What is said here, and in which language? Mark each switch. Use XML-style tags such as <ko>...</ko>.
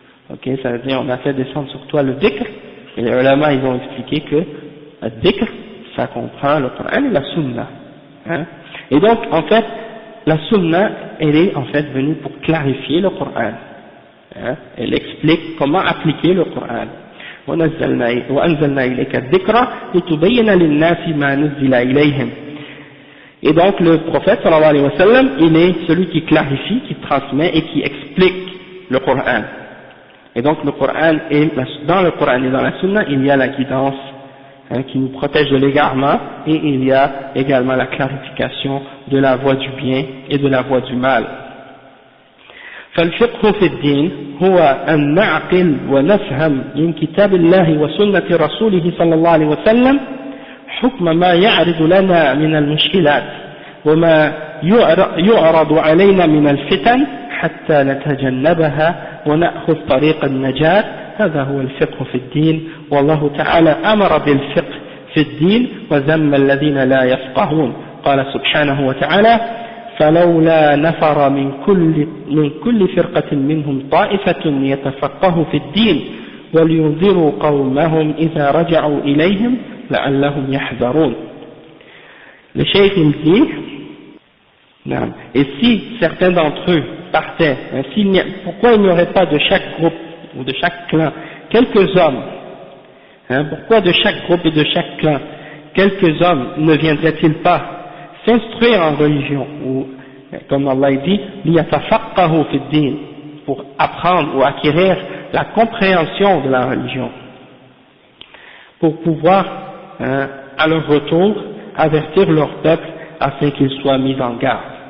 <fr>Ok, ça veut dire on a fait descendre sur toi le dhikr, et les ulama ils ont expliqué que le dhikr ça comprend le Coran et la sunna. Hein? Et donc en fait la sunna elle est en fait venue pour clarifier le Coran. Hein? Elle explique comment appliquer le Coran.</fr> <ar>وأنزلنا إليك الذكر لتبين للناس ما نزل إليهم.</ar> <fr>Et donc le prophète sallallahu alayhi wa sallam, il est celui qui clarifie, qui transmet et qui explique le Coran. Et donc le Coran et dans le Coran et dans la Sunna, il y a la guidance qui nous protège de l'égarement, et il y a également la clarification de la voie du bien et de la voie du mal.</fr> <ar>فالفقه في الدين هو أن نعقل ونفهم من كتاب الله وسنة رسوله صلى الله عليه وسلم حكم ما يعرض لنا من المشكلات وما يعرض علينا من الفتن حتى نتجنبها ونأخذ طريق النجاة. هذا هو الفقه في الدين، والله تعالى أمر بالفقه في الدين وذم الذين لا يفقهون. قال سبحانه وتعالى فلولا نفر من كل فرقة منهم طائفة يتفقهوا في الدين ولينذروا قومهم إذا رجعوا إليهم لعلهم يحذرون.</ar> <fr>Le cheikh il dit, et si certains d'entre eux partaient, pourquoi il n'y aurait pas de chaque groupe ou de chaque clan quelques hommes, pourquoi de chaque groupe et de chaque clan quelques hommes ne viendraient-ils pas s'instruire en religion, ou comme Allah dit, liyatafaqahu fi d-din, pour apprendre ou acquérir la compréhension de la religion, pour pouvoir à leur retour avertir leur peuple afin qu'ils soient mis en garde.</fr>